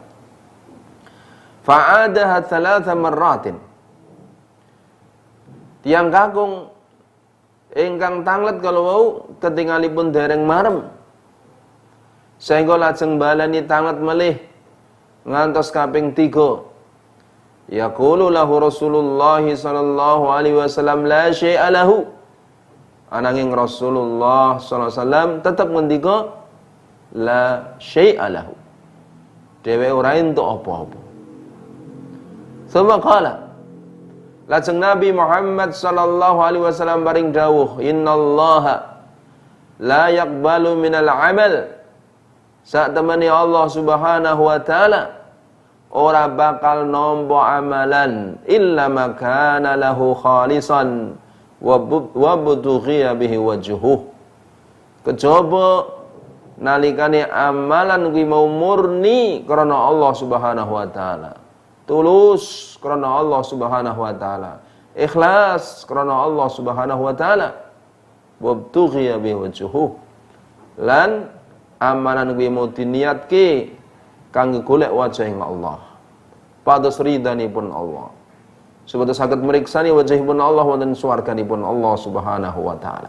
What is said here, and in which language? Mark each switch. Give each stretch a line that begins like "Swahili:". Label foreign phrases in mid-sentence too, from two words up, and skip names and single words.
Arabic: فعادها ثلاث مرات.
Javanese: Tiyang kakung ingkang tanglet kalawau ketingalipun dereng marem, sehingga lajeng balani tanglet malih ngantos kaping 3.
Arabic: يقول له رسول الله صلى الله عليه وسلم لا شيء له.
Javanese: Ananging
Arabic: رسول الله صلى الله عليه وسلم
Javanese: tetep ngendika
Arabic: لا شيء له.
Javanese: Dhewe ora entuk apa-apa.
Arabic: ثم قال, lajeng Nabi Muhammad صلى الله عليه وسلم
Javanese: paring dawuh,
Arabic: إن الله لا يقبل من العمل.
Javanese: Sak temani
Arabic: الله سبحانه وتعالى
Javanese: ora bakal nampa amalan
Arabic: إلا ما كان له خالصا وابتغي به وجهه.
Javanese: Kejaba nalikane amalan kuwi mau murni karena
Arabic: الله سبحانه وتعالى,
Javanese: tulus karena
Arabic: الله سبحانه وتعالى,
Javanese: ikhlas karena
Arabic: الله سبحانه وتعالى, وابتغي به وجهه,
Javanese: lan amalan kuwi mau diniatke kangge golek wajahing Allah, pados ridhanipun Allah, supaya saged mriksani wajahipun Allah wonten swarganipun
Arabic: الله سبحانه وتعالى.